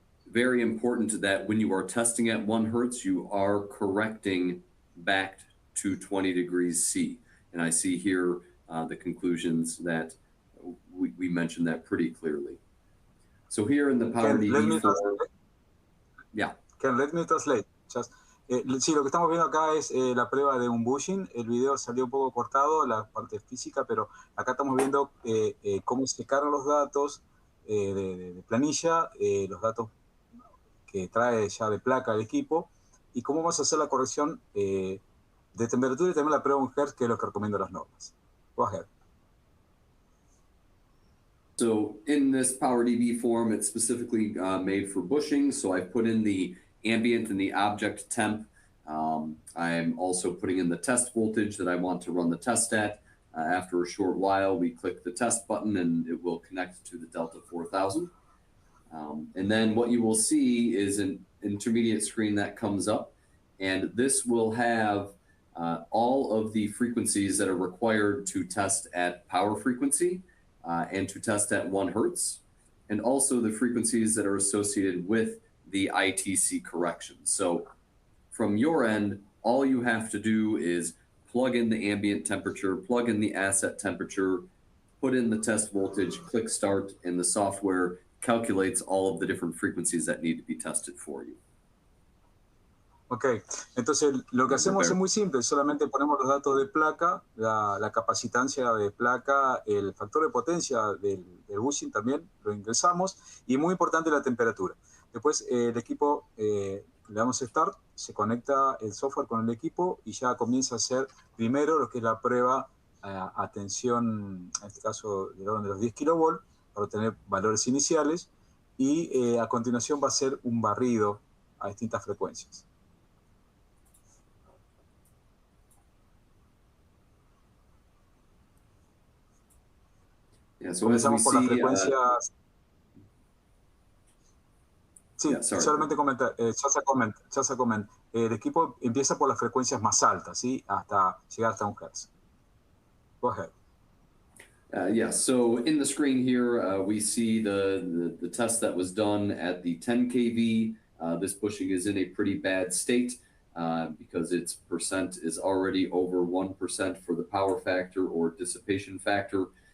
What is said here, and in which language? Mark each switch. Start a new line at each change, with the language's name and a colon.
English: Very important that when you are testing at 1 Hertz, you are correcting back to 20 degrees C. And I see here the conclusions that we mentioned that pretty clearly. So here in the Ken, let me PowerDB form, yeah. Ken, let me translate.
Spanish: Just, sí, lo que estamos viendo acá es la prueba de un bushing. El video salió un poco cortado, la parte física, pero acá estamos viendo cómo se cargan los datos de planilla, los datos que trae ya de placa el equipo, y cómo vamos a hacer la corrección de temperatura y también la prueba 1 Hz, que es lo que recomiendan las normas.
English: Go ahead. So in this PowerDB form, it's specifically made for bushing. So I've put in the ambient and the object temp. I'm also putting in the test voltage that I want to run the test at. After a short while, we click the test button and it will connect to the Delta 4000. And then what you will see is an intermediate screen that comes up. And this will have all of the frequencies that are required to test at power frequency. And to test at 1 Hertz, and also the frequencies that are associated with the ITC correction. So from your end, all you have to do is plug in the ambient temperature, plug in the asset temperature, put in the test voltage, click start, and the software calculates all of the different frequencies that need to be tested for you.
Spanish: Ok, entonces lo que hacemos es muy simple, solamente ponemos los datos de placa, la capacitancia de placa, el factor de potencia del bushing también lo ingresamos, y muy importante la temperatura. Después el equipo, le damos start, se conecta el software con el equipo y ya comienza a hacer primero lo que es la prueba a tensión, en este caso del orden de los 10 kV, para obtener valores iniciales, y a continuación va a ser un barrido a distintas frecuencias.
English: Yeah, so
Spanish: comenzamos por las frecuencias. Sí,
English: yeah,
Spanish: solamente comentar,
English: just a comment.
Spanish: El equipo empieza por las frecuencias más altas, ¿sí? Hasta llegar hasta 1 Hz.
English: Go ahead. Yeah, so in the screen here, we see the test that was done at the 10 kV. This bushing is in a pretty bad state because its percent is already over 1% for the power factor or dissipation factor.